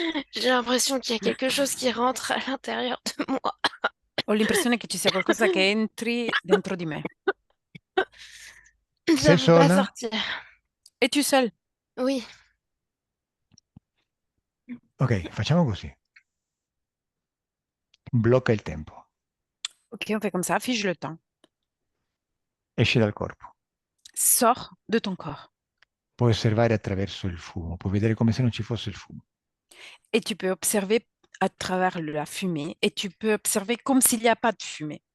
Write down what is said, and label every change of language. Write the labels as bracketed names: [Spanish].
[French] J'ai l'impression qu'il y a quelque chose qui rentre à l'intérieur de moi. [Italian] Ho l'impressione che ci sia qualcosa che entri dentro di me. [French] Ça [Italian] Sei [French] veut pas [Italian] sola? [French] sortir. Es-tu seule? Oui. [Italian] Ok, facciamo così. Blocca il tempo. [French] Ok, on fait comme ça, fige le temps. [Italian] Esci dal corpo. [French] Sors de ton corps. [Italian] Puoi osservare attraverso il fumo, puoi vedere come se non ci fosse il fumo. [French] Et tu peux observer à travers la fumée et tu peux observer comme s'il n'y a pas de fumée.